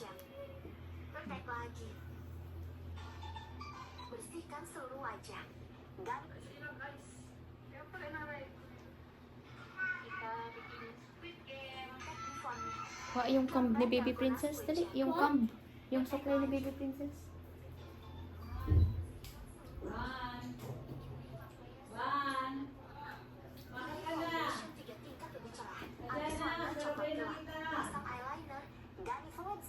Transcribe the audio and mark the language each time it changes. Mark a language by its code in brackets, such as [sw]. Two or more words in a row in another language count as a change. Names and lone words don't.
[id] Perfect lagi. Bersihkan seluruh wajah dan kita bikin squid game untuk fun. [tl] Kuha yung cam ni Baby Princess. Dali, yung cam. Yung supply ni Baby Princess. [id] Tiga tingkat lebih cerah. Ada warna coklat gelap. Pasang eyeliner dan foods.